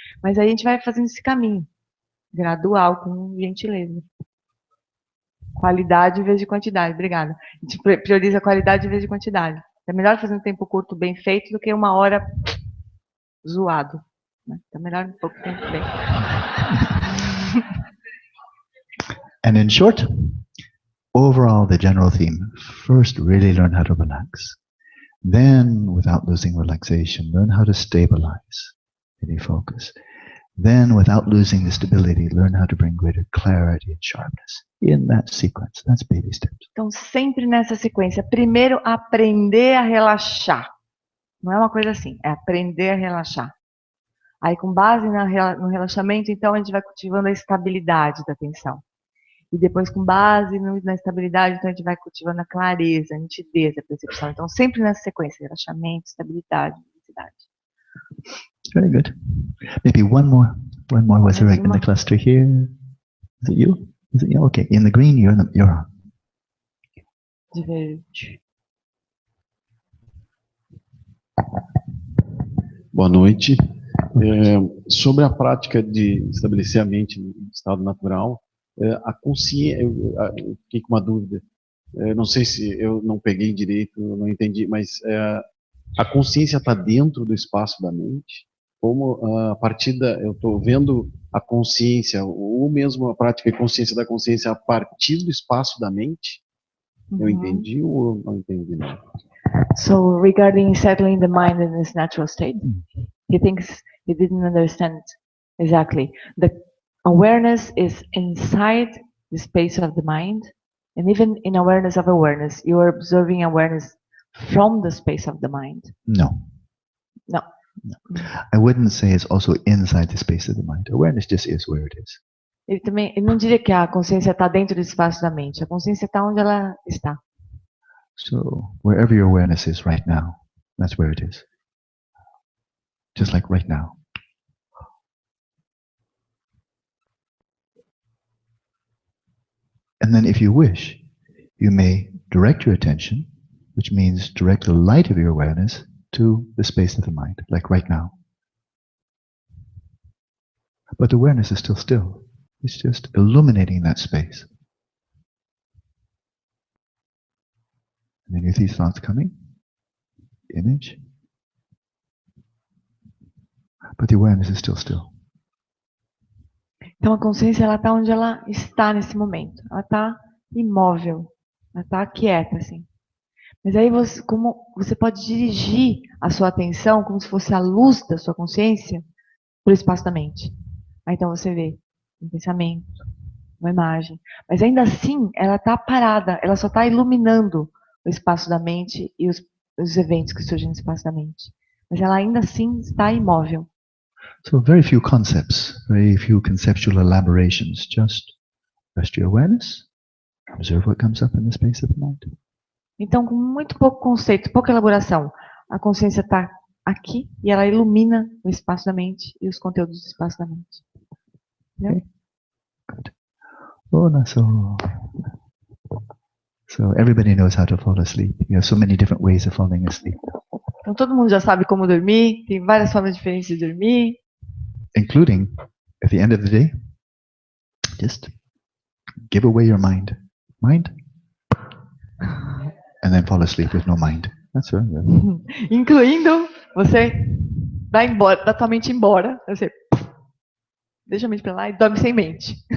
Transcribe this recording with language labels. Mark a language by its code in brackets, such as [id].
[pt] Mas aí a gente vai fazendo esse caminho, gradual, com gentileza. Qualidade em vez de quantidade, obrigada. A gente prioriza a qualidade em vez de quantidade. É melhor fazer um tempo curto bem feito do que 1 hora zoado. Né? É melhor um pouco tempo bem. [en] And in short, overall, the general theme, first really learn how to relax. Then, without losing relaxation, learn how to stabilize, really focus. Then, without losing the stability, learn how to bring greater clarity and sharpness. In that sequence, that's baby steps. [pt] Então, sempre nessa sequência. Primeiro, aprender a relaxar. Não é uma coisa assim, é aprender a relaxar. Aí, com base no relaxamento, então, a gente vai cultivando a estabilidade da atenção. E depois, com base na estabilidade, então a gente vai cultivando a clareza, a nitidez, a percepção. Então, sempre nessa sequência, relaxamento, estabilidade, nitidez. [en] Very good. Maybe one more. Was there in the cluster here? Is it you? Okay, in the green, you're on. [pt] De verde. Boa noite. Sobre a prática de estabelecer a mente no estado natural, a consciência, eu fiquei com uma dúvida. Não sei se eu não peguei direito, não entendi, mas a consciência está dentro do espaço da mente? Como a partir eu estou vendo a consciência, ou mesmo a prática de consciência da consciência a partir do espaço da mente? Eu entendi ou não entendi? Não? [en] So, regarding settling the mind in its natural state, he thinks he didn't understand exactly. The awareness is inside the space of the mind, and even in awareness of awareness, you are observing awareness from the space of the mind. No. [pt] Não. [en] I wouldn't say it's also inside the space of the mind. Awareness just is where it is. [pt] Ele não diria que a consciência está dentro do espaço da mente. A consciência está onde ela está. [en] So wherever your awareness is right now, that's where it is. Just like right now. And then if you wish, you may direct your attention, which means direct the light of your awareness to the space of the mind, like right now. But the awareness is still still. It's just illuminating that space. And then you see thoughts coming, image, but the awareness is still still. [pt] Então a consciência ela está onde ela está nesse momento. Ela está imóvel. Ela está quieta assim. Mas aí você pode dirigir a sua atenção como se fosse a luz da sua consciência para o espaço da mente. Aí então você vê um pensamento, uma imagem. Mas ainda assim ela está parada. Ela só está iluminando o espaço da mente e os eventos que surgem no espaço da mente. Mas ela ainda assim está imóvel. [en] So very few concepts, very few conceptual elaborations. Just rest your awareness, observe what comes up in the space of the mind. [pt] Então, com muito pouco conceito, pouca elaboração, a consciência está aqui e ela ilumina o espaço da mente e os conteúdos do espaço da mente. [en] Okay. Good. Oh, no, so everybody knows how to fall asleep. You have so many different ways of falling asleep. [pt] Então todo mundo já sabe como dormir, tem várias formas diferentes de dormir. [en] Including, at the end of the day, just give away your mind. Mind? And then fall asleep with no mind. That's right. [pt] Incluindo você dá embora, dá tua mente embora. Você deixa a mente pra lá e dorme sem mente.